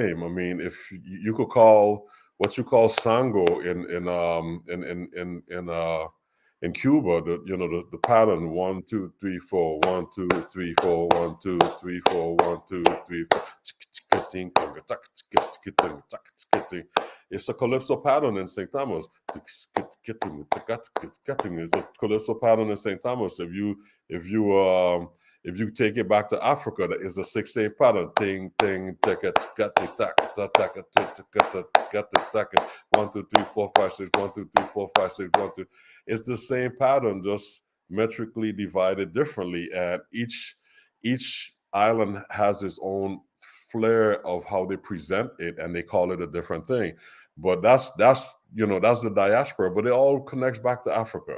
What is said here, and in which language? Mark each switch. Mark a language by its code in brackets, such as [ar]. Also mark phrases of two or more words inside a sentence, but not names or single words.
[en] I mean, if you could call what you call sango in Cuba, the pattern 1 2 3 4, 1 2 3 4, 1 2 3 4, 1 2 3 4. It's a calypso pattern in St. Thomas. It's a calypso pattern in St. Thomas. If you if you take it back to Africa, that is a 6/8 pattern. Ting ting taka taka taka taka taka 1 2 3 4 5 6 1 2 3 4 5 6 1 2. It's the same pattern, just metrically divided differently, and each island has its own flair of how they present it, and they call it a different thing. But that's the diaspora, but it all connects back to Africa.